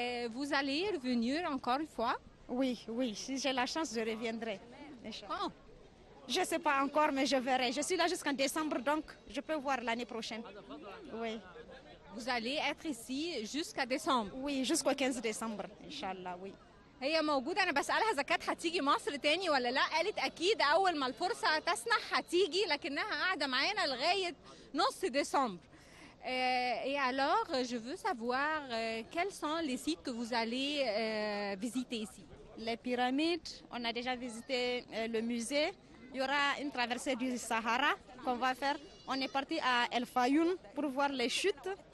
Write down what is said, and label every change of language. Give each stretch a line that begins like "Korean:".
French: Vous allez revenir encore une fois? Oui, oui, si j'ai la chance, je reviendrai. Quand? Je ne sais pas encore, mais je verrai. Je suis là jusqu'en décembre, donc je peux voir l'année prochaine. Oui. Vous allez être ici jusqu'à décembre? Oui, jusqu'au 15 décembre, Inch'Allah, oui.
Arabic: هي موجودة، أنا بسألها إذا كانت هتيجي مصر تاني ولا لا، قالت أكيد أول ما الفرصة تسنح هتيجي، لكنها قاعدة معانا لغاية نص ديسمبر.
French: Et alors, je veux savoir quels sont les sites que vous allez visiter ici? Les pyramides, on a déjà visité le musée. Il y aura une traversée du Sahara qu'on va faire. On est parti à El Fayoum pour voir les chutes.